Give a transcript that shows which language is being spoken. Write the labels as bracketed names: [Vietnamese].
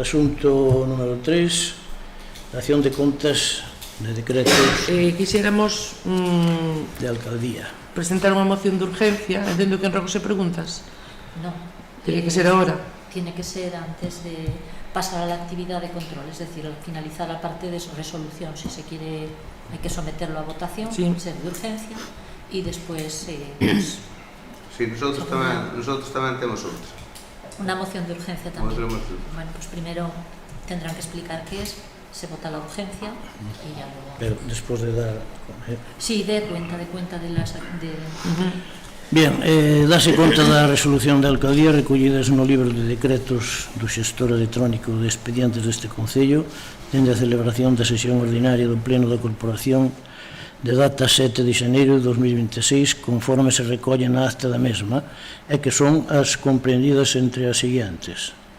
[Galician] Asunto número 3, acción de contas de decretos quixéramos de alcaldía. presentar unha moción de urgencia, entendo que en rogos e preguntas. No. [Spanish] Tiene que ser ahora. Tiene que ser antes de pasar a la actividad de control, es decir, al finalizar la parte de resolución, si se quiere, hay que someterlo a votación, sí, ser de urgencia, y después pues, [Galician] sí, nosotros tamén temos outra. [Spanish] Una moción de urgencia también. Bueno, pues primero tendrán que explicar qué es, se vota la urgencia y ya luego. [Galician] Pero despois de dar... [Spanish] Sí, de cuenta de las... [Galician] Bien, dase conta da resolución da alcaldía recollidas no libro de decretos do xestor electrónico de expedientes deste Concello dende a celebración da sesión ordinaria do Pleno da Corporación de data 7 de xaneiro de 2026 conforme se recolle na acta da mesma e que son as comprendidas entre as seguintes.